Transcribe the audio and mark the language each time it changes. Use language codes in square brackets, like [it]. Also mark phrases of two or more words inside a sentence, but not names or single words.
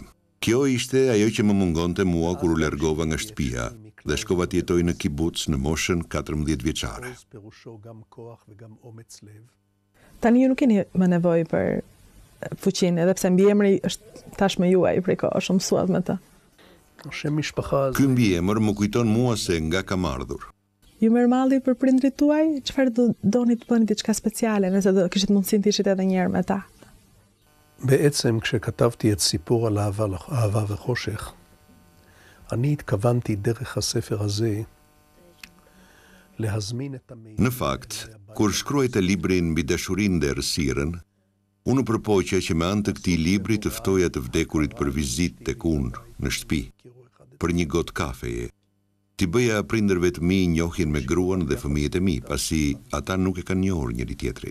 [sq] Kjo ishte ajo që më mungonte mua kur u largova nga shtëpia dhe shkova të jetoj në kibuc në moshën 14 vjeçare. Tani ju nuk keni më nevojë për fuqinë, edhe pse mbiemri është tashmë juaj prej kohësh, mësuat me të. [he] שם משפחה [sq] Ky mbiemër më kujton mua se nga kam ardhur. Ju mirëmalli për prindrit tuaj? Çfarë doni të bëni diçka speciale, nëse do kishit mundësinë të ishit edhe një herë me ta? [he] בעצם כשכתבתי את סיפור על אהבה וחושך, אני התכוונתי דרך הספר הזה להזמין את המידע. [sq] Në fakt, kur shkruajta librin mbi dashurinë dhe errësirën, unë përpoqja që me anë të këtij libri të ftoja të vdekurit për vizitë tek unë në shtëpi, për një gotë kafeje. Ti bëja prindërve të mi njohjen me gruan dhe fëmijët e mi, pasi ata nuk e kanë njohur njëri tjetrin.